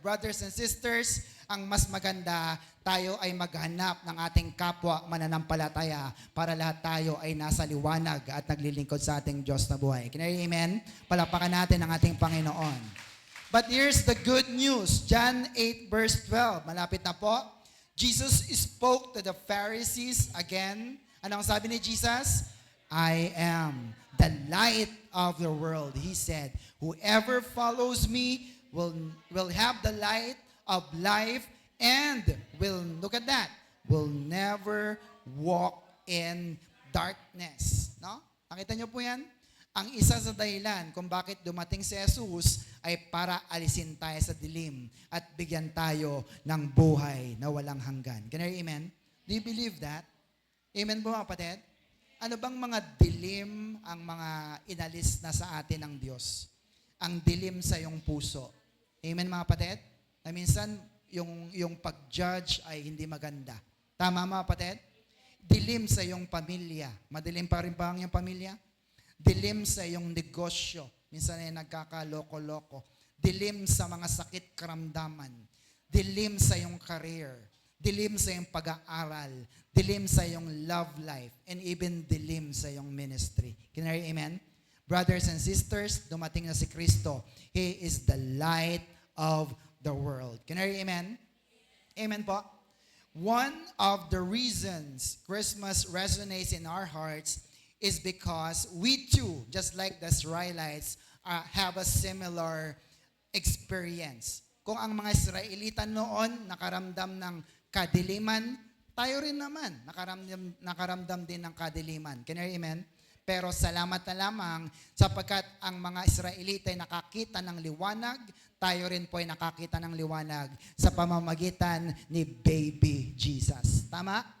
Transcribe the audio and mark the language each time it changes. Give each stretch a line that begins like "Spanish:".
English: Brothers and sisters,
Filipino: ang mas maganda, tayo ay maghanap ng ating kapwa mananampalataya para lahat tayo ay nasa liwanag at naglilingkod sa ating Diyos na buhay.
English: Can I hear amen?
Filipino: Palapakan natin ang ating Panginoon.
English: But here's the good news. John 8 verse 12.
Filipino: Malapit na po.
English: Jesus spoke to the Pharisees again.
Filipino: Anong sabi ni Jesus?
English: I am the light of the world. He said, whoever follows me will have the light of life and look at that, will never walk in darkness.
Filipino: No? Nakita niyo po yan? Ang isa sa dahilan kung bakit dumating si Jesus ay para alisin tayo sa dilim at bigyan tayo ng buhay na walang hanggan.
English: Can I hear amen? Do you believe that?
Filipino: Amen po mga kapatid? Ano bang mga dilim ang mga inalis na sa atin ng Diyos? Ang dilim sa iyong puso. Amen mga kapatid? Na minsan, yung pag-judge ay hindi maganda. Tama mga kapatid? Dilim sa iyong pamilya. Madilim pa rin ba ang iyong pamilya? Dilim sa iyong negosyo. Minsan ay nagkakaloko-loko. Dilim sa mga sakit karamdaman. Dilim sa iyong career. Dilim sa iyong pag-aaral. Dilim sa iyong love life. And even dilim sa iyong ministry.
English: Can I hear amen? Brothers and sisters,
Filipino: dumating na si Kristo.
English: He is the light of the world. Can I hear amen? Amen po. One of the reasons Christmas resonates in our hearts is because we too, just like the Israelites, have a similar experience.
Filipino: Kung ang mga Israelitan noon nakaramdam ng kadiliman, tayo rin naman nakaramdam din ng kadiliman.
English: Can you hear amen?
Filipino: Pero salamat na lamang sapagkat ang mga Israelita ay nakakita ng liwanag, tayo rin po ay nakakita ng liwanag sa pamamagitan ni Baby Jesus. Tama?